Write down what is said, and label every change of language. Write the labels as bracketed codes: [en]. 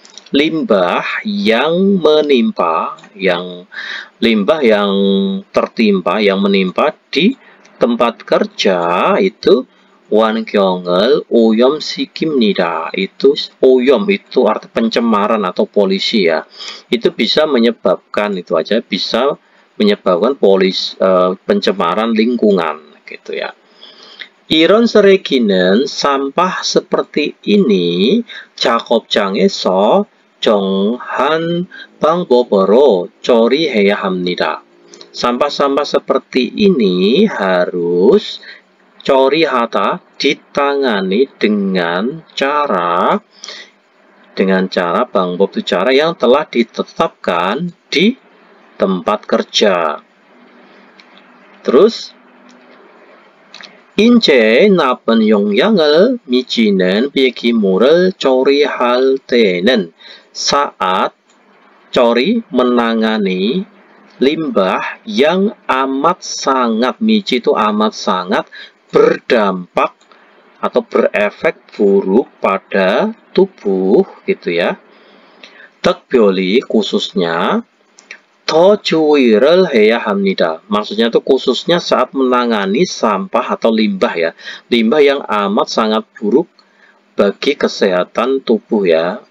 [id] Limbah yang menimpa, limbah yang tertimpa, yang menimpa di tempat kerja itu [ko] 환경을 오염시킵니다. [id] Itu 오염 itu arti pencemaran atau polusi ya. Itu bisa menyebabkan, itu aja bisa menyebabkan pencemaran lingkungan gitu ya. [ko] 이런 쓰레기는 [id] sampah seperti ini [ko] 작업장에서 정한 방법으로 처리해야 합니다. [id] Sampah-sampah seperti ini harus 처리하다, ditangani dengan cara 방법 itu cara yang telah ditetapkan di tempat kerja. Terus [ko] 인체에 나쁜 영향을 미치는 폐기물을 처리할 때는 [id] saat 처리 menangani limbah yang amat sangat, michi itu amat sangat berdampak atau berefek buruk pada tubuh gitu ya. [ko] 특별히 khususnya 더 주의를 해야 합니다. [id] Maksudnya itu khususnya saat menangani sampah atau limbah ya. Limbah yang amat sangat buruk bagi kesehatan tubuh ya.